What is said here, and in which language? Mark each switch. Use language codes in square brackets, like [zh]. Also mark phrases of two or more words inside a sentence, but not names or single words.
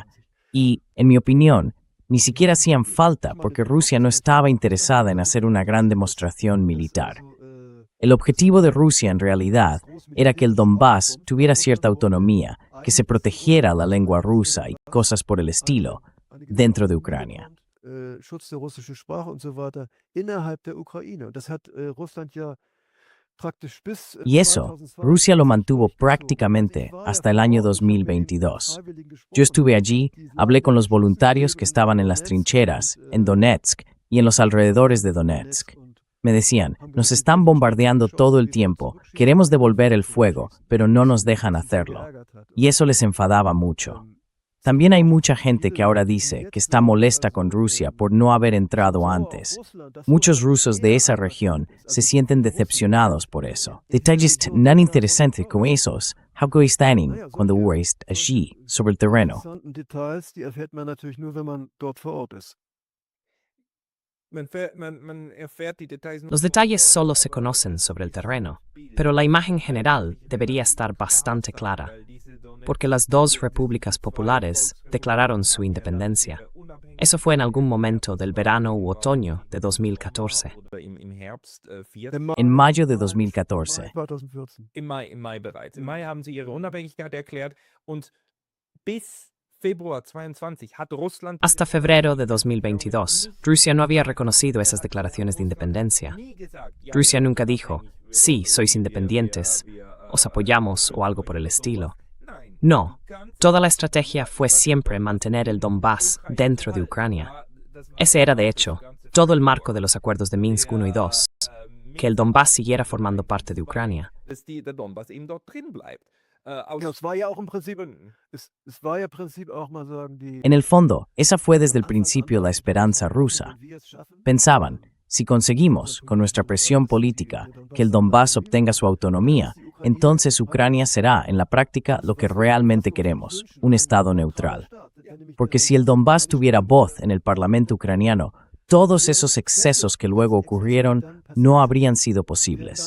[es] Y, en mi opinión, ni siquiera hacían falta porque Rusia no estaba interesada en hacer una gran demostración militar. El objetivo de Rusia en realidad era que el Donbass tuviera cierta autonomía, que se protegiera la lengua rusa y cosas por el estilo dentro de Ucrania. [de] Schutz der russischen Sprache und so weiter innerhalb der Ukraine. Und das hat Russland ja praktisch bis [es] Y eso, Rusia lo mantuvo prácticamente hasta el año 2022. Yo estuve allí, hablé con los voluntarios que estaban en las trincheras, en Donetsk y en los alrededores de Donetsk. Me decían, nos están bombardeando todo el tiempo, queremos devolver el fuego, pero no nos dejan hacerlo. Y eso les enfadaba mucho. También hay mucha gente que ahora dice que está molesta con Rusia por no haber entrado antes. Muchos rusos de esa región se sienten decepcionados por eso. Detalles tan interesantes como esos, how están cuando uno está allí, sobre el terreno. [de] Details, die erfährt man natürlich nur, wenn man dort vor Ort ist. Man erfährt die Details nur [es] Los detalles solo se conocen sobre el terreno, pero la imagen general debería estar bastante clara, porque las 2 repúblicas populares declararon su independencia. Eso fue en algún momento del verano u otoño de 2014. [de] im Herbst [es] En mayo de 2014. 2014. [de] Im Mai bereits. Im Mai haben sie ihre Unabhängigkeit erklärt und bis Februar 22 hat Russland [es] Hasta febrero de 2022, Rusia no había reconocido esas declaraciones de independencia. Rusia nunca dijo, sí, sois independientes, os apoyamos o algo por el estilo. No, toda la estrategia fue siempre mantener el Donbass dentro de Ucrania. Ese era, de hecho, todo el marco de los acuerdos de Minsk 1 y 2, que el Donbass siguiera formando parte de Ucrania. [de] dass der Donbass eben dort drin bleibt. Aus Ja, es war ja auch im Prinzip, Gründen. es war ja im Prinzip auch mal sagen, die... [es] En el fondo, esa fue desde el principio la esperanza rusa. [de] Wenn wir es schaffen, [es] Pensaban, si conseguimos, con nuestra presión política, que el Donbass obtenga su autonomía, entonces Ucrania será, en la práctica, lo que realmente queremos, un Estado neutral. porque si el Donbass tuviera voz en el Parlamento ucraniano, todos esos excesos que luego ocurrieron no habrían sido posibles.